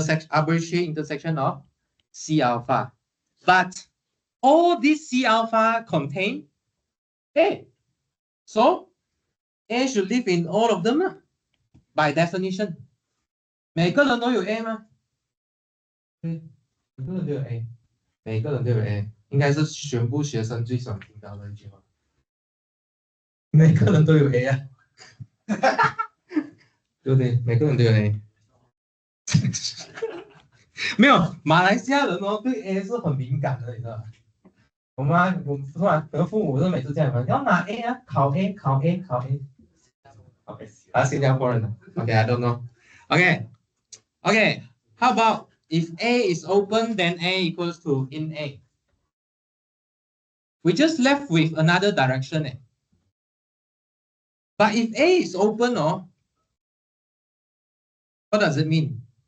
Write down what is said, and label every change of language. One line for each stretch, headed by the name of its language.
English: Arbitrary intersection of C alpha. But all these C alpha contain A. So A should live in all of them by definition.
Chinese: 每个人都有 A 吗？对，每个人都有 A， 每个人都有 A， 应该是全部学生最喜欢听到的一句话。每个人都有 A 啊，对不对？每个人都有 A。没有，马来西亚人对 A 是很敏感的，你知道吗？我是吧？我父母是每次这样的，要拿 A 啊，考 A， 考 A， 考 A。新加坡人的
English: ，OK，I don't know。 Okay. How about if A is open, then A equals to in A. We just left with another direction. But if A is open, what does it mean?